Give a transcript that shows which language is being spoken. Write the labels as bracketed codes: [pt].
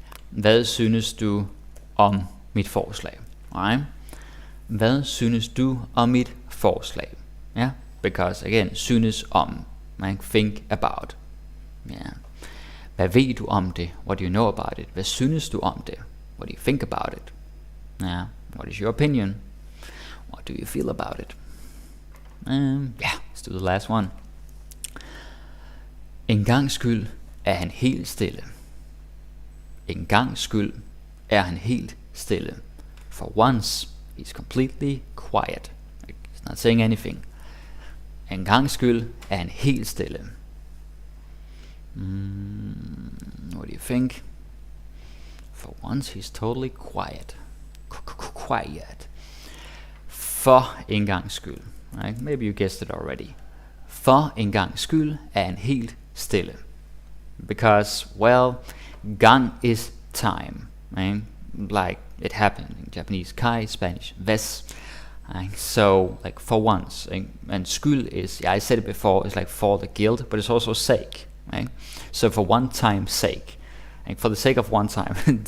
[da] Hvad synes du om mit forslag? [en] Alright? [da] Hvad synes du om mit forslag? [en] Yeah, because again, synes om, man think about. Yeah. [da] Hvad ved du om det? [en] What do you know about it? [da] Hvad synes du om det? [en] What do you think about it? Yeah. What is your opinion? What do you feel about it? Yeah, let's do the last one. [da] En gangs skyld er han helt stille. En gangs skyld er han helt stille. [en] For once, he's completely quiet. He's not saying anything. [da] En gangs skyld er han helt stille. [en] What do you think? For once, he's totally quiet. Quiet. [da] For en gangs skyld. [en] Right? Maybe you guessed it already. [da] For en gangs skyld er han helt stille. [en] Because, well, gang is time. Right? Like it happened in Japanese, kai, Spanish, ves. Right? So, like for once. And skyld is, yeah, I said it before, it's like for the guilt, but it's also sake. Right? So for one time's sake. And for the sake of one time.